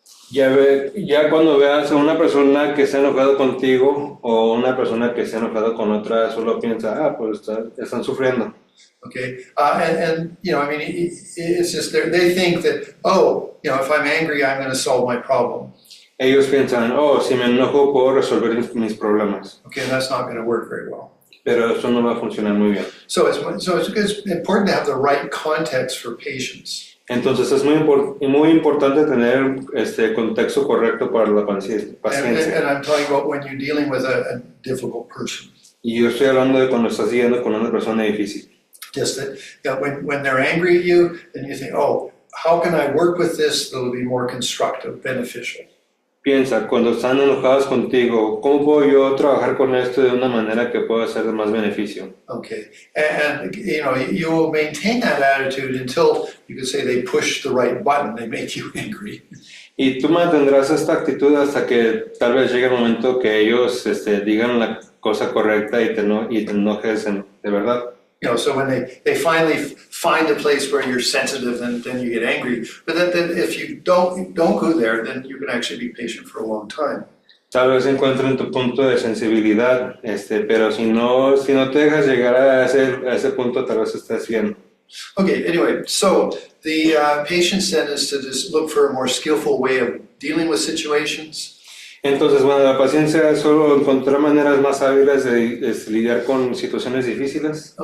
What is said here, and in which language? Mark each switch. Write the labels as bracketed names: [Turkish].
[Spanish] Ya cuando veas a una persona que está enojado contigo o una persona que está enojada con otra, solo piensa, pues están sufriendo. [English] Okay, and I mean, it's just they think that, if I'm angry, I'm going to solve my problem. [Spanish] Ellos piensan, si me enojo puedo resolver mis problemas. [English] Okay, and that's not going to work very well. [Spanish] Pero eso no va a funcionar muy bien. [English] So it's important to have the right context for patience. [Spanish] Entonces es muy importante tener este contexto correcto para la paciencia. [English] And I'm talking about when you're dealing with a difficult person. [Spanish] Y yo estoy hablando de cuando estás lidiando con una persona difícil. [English] Just that, when they're angry at you, then you think, oh, how can I work with this that'll be more constructive, beneficial? [Spanish] Piensa, cuando están enojados contigo, ¿cómo puedo yo trabajar con esto de una manera que pueda ser de más beneficio? [English] Okay, and you will maintain that attitude until you can say they push the right button, they make you angry. [Spanish] Y tú mantendrás esta actitud hasta que tal vez llegue el momento que ellos digan la cosa correcta y te enojes de verdad. [English] So when they finally find a place where you're sensitive, then you get angry. But then if you don't go there, then you can actually be patient for a long time. [Spanish] Tal vez encuentren tu punto de sensibilidad, pero si no te dejas llegar a ese punto, tal vez estés bien. [English] Okay, anyway, so the patience then is to just look for a more skillful way of dealing with situations. [Spanish] Entonces, bueno, la paciencia es solo encontrar maneras más hábiles de lidiar con situaciones difíciles.